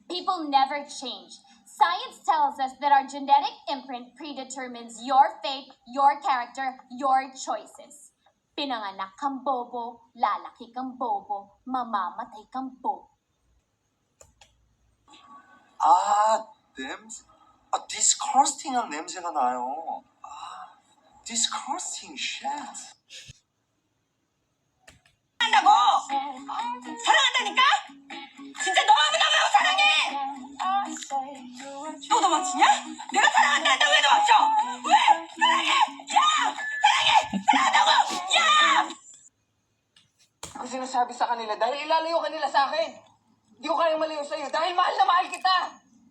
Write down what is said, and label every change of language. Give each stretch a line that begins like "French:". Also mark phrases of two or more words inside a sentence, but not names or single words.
English: will never change. Science tells us that our genetic imprint predetermines your fate, your character, your choices.
Filipino: Pinanganak kang bobo, lalaki kang bobo, mamamatay kang bobo.
Korean: 아, 냄새. 아, disgusting한 냄새가 나요. 아,
English: disgusting shit.
Korean: 한다고! 사랑한다니까? 진짜 너무너무 사랑해! 또 도망치냐? 내가 사랑한다 했다 왜 도망쳐? 왜? 사랑해! 야! 사랑해! 사랑한다고! 야!
Filipino: Ako sinasabi sa kanila dahil ilalayo kanila sa akin. Hindi ko kayang malayo sa'yo dahil mahal na mahal kita.